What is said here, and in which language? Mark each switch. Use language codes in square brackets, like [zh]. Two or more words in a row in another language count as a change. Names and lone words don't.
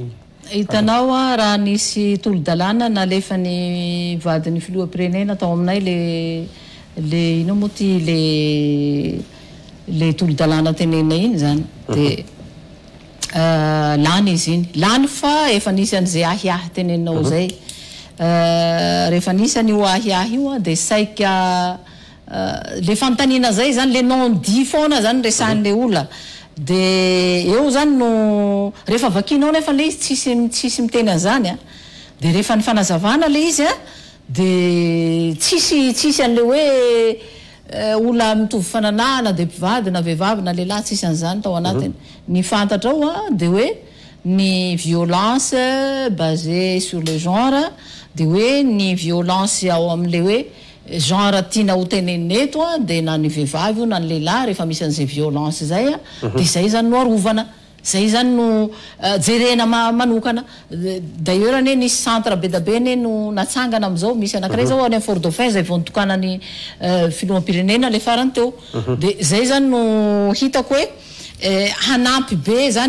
[mg] hitanao a raha nisy tolo-dalàna nalefa ny vadiny filoha-pirenena tao aminay le ino moa ty le tolo-dalàna tenena iny zany de lany izy iny lany fa efa nisy an'izay ahiahy teneninao zay rehefa nisy an'io ahiahy io a de saika le fantanina zay zany le non-dit foana zany resahan'le olona de eo zany no rehefa vakinao nefa le izy tsisy miteny an'izany a de rehefa ny fanazavana le izy a de tsisy an'le hoe olona mitovy fananana de mpivady na vehivavy na lehilahy tsisy an'izany tao anatiny ny fantatra ao a de hoe ny [fr] violence basée sur le genre [mg] de hoe ny violence ao amin'le hoe genre tiana ho teneneto a de na ny vehivavy io na ny lehilahy rehefa misy an'izay violence zay a de zay zany no arovana zay zany no jerena manokana d'ailleurs ne nisy centre be da be ne no natsangana am'izao misy anankiray zao any Fort Dauphin zay vao nitokanany filoham-pirenena le farany teo de zay zany no hitako hoe hanampy be zany